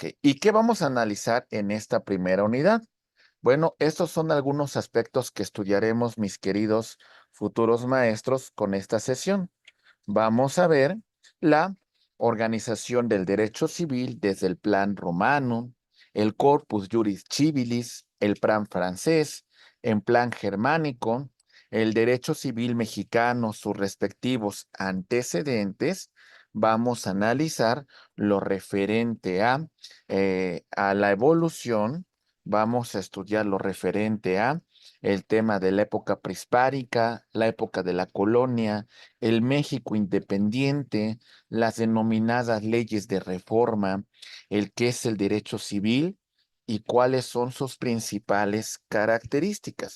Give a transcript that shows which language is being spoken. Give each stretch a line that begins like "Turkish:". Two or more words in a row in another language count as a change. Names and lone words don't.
Spanish: ¿Y qué vamos a analizar en esta primera unidad? Bueno, estos son algunos aspectos que estudiaremos, mis queridos futuros maestros, con esta sesión. Vamos a ver la organización del derecho civil desde el plan romano, el corpus juris civilis, el plan francés, en plan germánico, el derecho civil mexicano, sus respectivos antecedentes. Vamos a analizar lo referente a la evolución. Vamos a estudiar lo referente a el tema de la época prehispánica, la época de la colonia, el México independiente, las denominadas leyes de reforma, el qué es el derecho civil y cuáles son sus principales características.